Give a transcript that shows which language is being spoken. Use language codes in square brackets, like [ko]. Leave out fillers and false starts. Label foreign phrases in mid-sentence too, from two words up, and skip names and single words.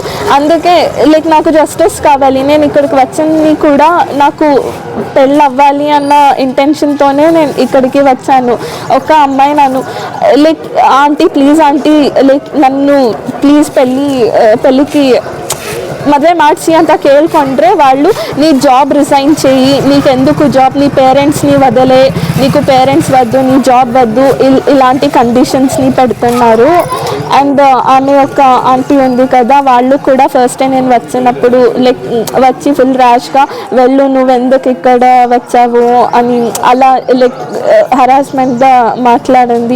[te] అందుకే లైక్ నాకు జస్టిస్ కావాలి. నేను ఇక్కడికి వచ్చింది కూడా నాకు పెళ్ళి అవ్వాలి అన్న ఇంటెన్షన్తోనే నేను ఇక్కడికి వచ్చాను. ఒక అమ్మాయి నన్ను [en] like aunty please aunty like [te] నన్ను ప్లీజ్ పెళ్ళికి [kn] ಮದುವೆ ಮಾಡಿಸಿ ಅಂತ ಕೇಳ್ಕೊಂಡ್ರೆ [te] వాళ్ళు నీ [en] job resign [te] చేయి, నీకెందుకు జాబ్, నీ పేరెంట్స్ని వదిలే, నీకు పేరెంట్స్ వద్దు, నీ జాబ్ వద్దు, ఇలాంటి కండిషన్స్ని పెడుతున్నారు. అండ్ ఆమె ఒక ఆంటీ ఉంది కదా, వాళ్ళు కూడా [en] first time [te] నేను వచ్చినప్పుడు లైక్ వచ్చి ఫుల్ ర్యాష్గా వెళ్ళు, నువ్వెందుకు ఇక్కడ వచ్చావు అని అలా లైక్ హరాస్మెంట్గా మాట్లాడింది.